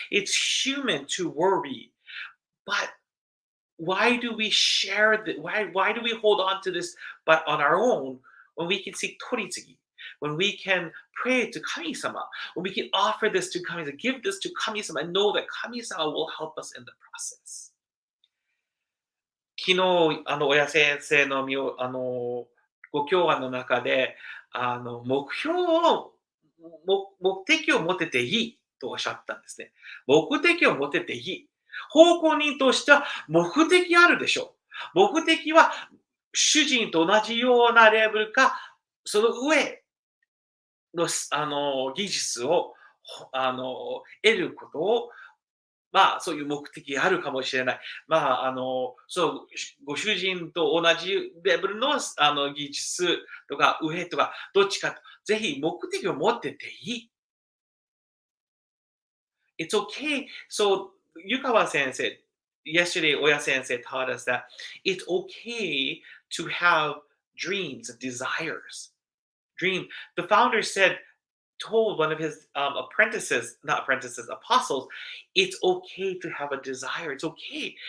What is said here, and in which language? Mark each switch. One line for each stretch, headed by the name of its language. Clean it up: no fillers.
English: It's human to worry. But why do we share that? Why do we hold on to this but on our own when we can seek toritsugi? When we can pray to Kami-sama, when we can offer this to Kami-sama, give this to Kami-sama, and know that Kami-sama will help us in the process.
Japanese: 昨日、親先生のご教案の中で、目標を、目的を持てていいとおっしゃったんですね。目的を持てていい。奉公人としては目的あるでしょう。目的は主人と同じようなレベルか、その上の技術を得ることを、まあ、そういう目的があるかもしれない。まあ、そう、ご主人と同じレベルの、技術とか上とか、どっちかと、ぜひ目的を持ってていい。
English: It's okay. So, Yukawa sensei, yesterday, Oya sensei taught us that it's okay to have dreams, desires. The founder told one of his apostles, it's okay to have a desire. It's okay.